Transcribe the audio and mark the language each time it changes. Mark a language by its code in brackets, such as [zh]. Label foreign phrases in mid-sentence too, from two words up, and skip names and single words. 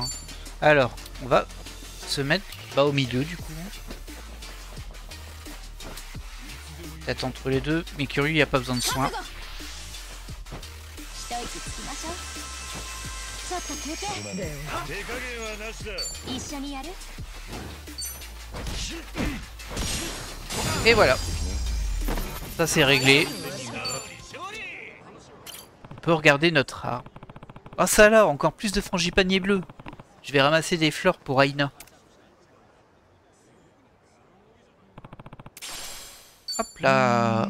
[fr] Alors, on va se mettre au milieu du coup. Peut-être entre les deux. Mais Kiryu, il n'y a pas besoin de soin. [ja] 一息つきましょうちょっと休憩一緒にやる [fr] Et voilà. Ça c'est réglé. On peut regarder notre arbre. Ah ça là, encore plus de frangipanier bleu. Je vais ramasser des fleurs pour Aina. Hop là.